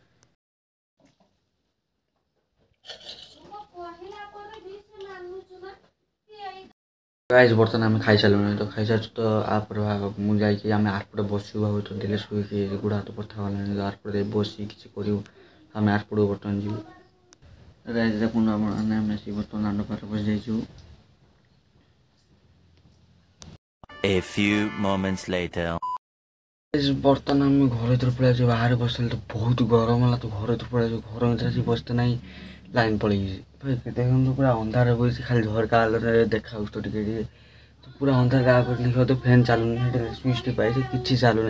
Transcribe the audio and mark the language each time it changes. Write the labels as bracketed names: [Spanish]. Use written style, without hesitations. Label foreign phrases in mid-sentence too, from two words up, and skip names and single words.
[Odia] ଗାଇସ୍ ବର୍ତ୍ତମାନ ଆମେ ଖାଇସାରିଲୁଣି, ତ ଖାଇସାରିଛୁ। ତ ଆପରେ ମୁଁ ଯାଇକି ଆମେ ଆରପଟେ ବସିବୁ। ଆଉ ତ ଟିକେ ଶୋଇକି ଗୋଡ଼ ହାତ ବଥା ଗଲାଣି, ତ ଆରପଟେ ବସିକି କିଛି କରିବୁ। ଆମେ ଆରପଟକୁ ବର୍ତ୍ତମାନ ଯିବୁ। ଗାଇସ୍ ଦେଖନ୍ତୁ ଆପଣମାନେ, ଆମେ ଆସିକି ବର୍ତ୍ତମାନ ଦାଣ୍ଡ ପାଖରେ ବସିଯାଇଛୁ। [English] A few moments later. [Odia] ବର୍ତ୍ତମାନ ଆମେ ଘର ଭିତରେ ପଳେଇ ଆସିଛୁ। ବାହାରେ ବସିଥିଲି ତ ବହୁତ ଗରମ ହେଲା, ତ ଘର ଭିତରେ ପଳେଇ ଆସିଛୁ। ଘର ଭିତରେ ଆସିକି ବସିତେ ନାହିଁ, ଲାଇନ୍ ପଳେଇଯାଇଛି। ଦେଖନ୍ତୁ ପୁରା ଅନ୍ଧାର ବସିଛି, ଖାଲି ଝରକା ଆଲୋରେ ଦେଖାଯାଉଛି ତ ଟିକେ ଟିକେ। ତ ପୁରା ଅନ୍ଧାର ଗାଁ କରି ଦେଖିବ ତ ଫ୍ୟାନ୍ ଚାଲୁନି, ସୁଇଚ୍ ଟି ପାଇଛି କିଛି ଚାଲୁନି।